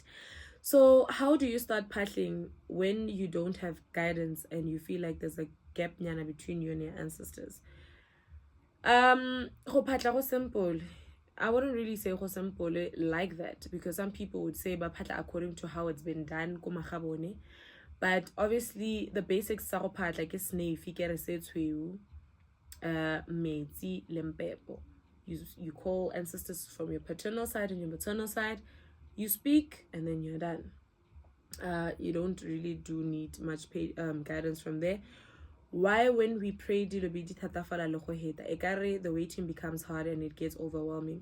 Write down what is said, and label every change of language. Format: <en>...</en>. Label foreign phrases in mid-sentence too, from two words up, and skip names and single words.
<en>So how do you start paddling when you don't have guidance and you feel like there's a gap nyana between you and your ancestors?</en> <tn>Go paddla go simple.</tn> <en>I wouldn't really say</en> <tn>go simple</tn> <en>like that, because some people would say</en> <tn>ba paddla</tn> <en>according to how it's been done</en> <tn>ko magabone.</tn> <en>But obviously the basics</en> <tn>sa go paddla ke snefi ke re se tshweu, metsi le mpepo.</tn> <en>You call ancestors from your paternal side and your maternal side, you speak, and then you're done. You don't really do need much guidance from there. Why when we pray the waiting becomes hard and it gets overwhelming?</en>